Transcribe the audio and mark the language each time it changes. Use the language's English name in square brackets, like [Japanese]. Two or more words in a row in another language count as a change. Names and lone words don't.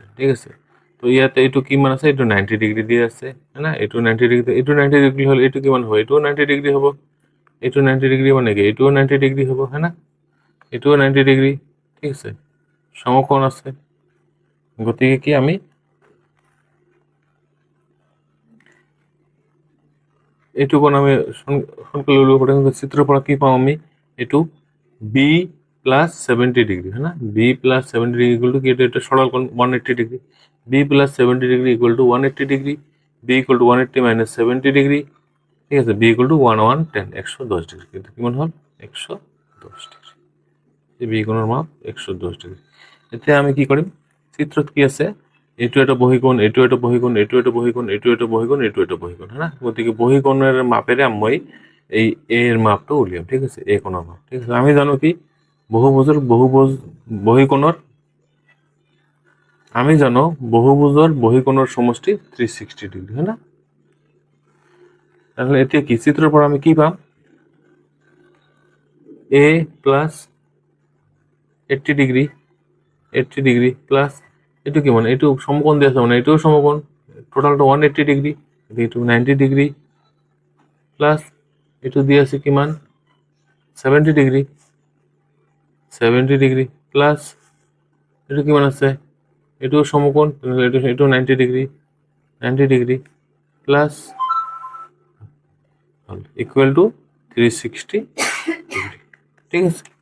[Assamese] ঠিক আছে, তো ইয়াতে এইটো কিমান আছে, এইটো 90 ডিগ্ৰী দি আছে, হয় না, এইটো 90 ডিগ্ৰী, এইটো 90 ডিগ্ৰী হ'লে এইটো কিমান হ'ব, এইটোও 90 ডিগ্ৰী হ'ব, এইটো 90 ডিগ্ৰী মানে কি, এইটোও 90 ডিগ্ৰী হ'ব, হয় না, এইটোও 90 ডিগ্ৰী। ঠিক আছে, সমকোণ আছে, গতিকে কি আমি এইটো কোণ আমি সোনকালে উলিয়াব পাৰিম। চিত্ৰৰ পৰা কি পাওঁ আমি, এইটো বি প্লাস 70 ডিগ্রি, [Hindi] है ना, [Assamese] বি প্লাস 70 ডিগ্রি [English] equal to [Assamese] কি, এটা সরল কোণ 180 ডিগ্রি, বি প্লাস 70 ডিগ্রি [English] equal to [Assamese] 180 ডিগ্রি, বি [English] equal to [Assamese] 180 মাইনাস 70 ডিগ্রি। ঠিক আছে, বি [English] equal to [Assamese] 110 110 ডিগ্রি, কিন্তু কিমান হল, 110 ডিগ্রি। এই বি কোণৰ মাপ 110 ডিগ্রি। এতিয়া আমি কি কৰিম, চিত্ৰত কি আছে, এইটো এটা বহিকোণ, এইটো এটা বহিকোণ, এইটো এটা বহিকোণ, এইটো এটা বহিকোণ, এইটো এটা বহিকোণ, হয় না। গতিকে বহিকোণের মাপেৰে মই এই এর মাপটো উলিয়াম। ঠিক আছে, এ কোণৰ মাপ। ঠিক আছে, আমি জানো কি বহুভুজ বহিকোণৰ আমি জানো বহুভুজৰ বহিকোণৰ সমষ্টি 360 ডিগ্ৰী, হয় না? তাহলে এতিয়া কি চিত্ৰৰ পৰা আমি কি পাম? a প্লাস 80 ডিগ্ৰী, 80 ডিগ্ৰী প্লাস এইটো কি মানে এইটো সমকোণ দি আছে মানে এইটোও সমকোণ, টোটালটো 180 ডিগ্ৰী, এইটো 90 ডিগ্ৰী প্লাস এইটো দি আছে কিমান 70 ডিগ্ৰী, 70 ডিগ্ৰী প্লাস এইটো কিমান আছে এইটোও সমকোণ, এইটো 90 ডিগ্ৰী, 90 ডিগ্ৰী প্লাস [English] equal to [Assamese] 360 ডিগ্ৰী, ঠিক আছে?